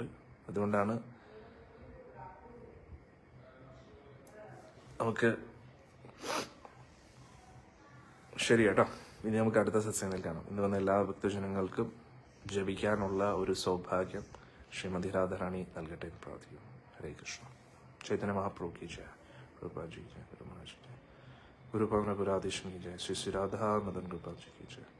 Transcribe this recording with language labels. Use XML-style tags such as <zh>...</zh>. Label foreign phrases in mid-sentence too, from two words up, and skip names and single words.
<ml>അതുകൊണ്ടാണ് നമുക്ക് ശരി കേട്ടോ. ഇനി നമുക്ക് അടുത്ത സത്സംഗത്തിൽ കാണാം. ഇന്ന് വന്ന എല്ലാ ഭക്തജനങ്ങൾക്കും ജപിക്കാനുള്ള ഒരു സൗഭാഗ്യം ശ്രീമതി രാധാറാണി നൽകട്ടെ എന്ന് പ്രാർത്ഥിക്കുന്നു. ഹരേ കൃഷ്ണ.</ml> <hi>चैतन्य महाप्रभु की जय, प्रभुपाद जी की जय, गुरु महाराज की जय, गुरु पवनपुराधीश की जय, श्री श्री राधा मदन गोपाल जी की जय.</hi>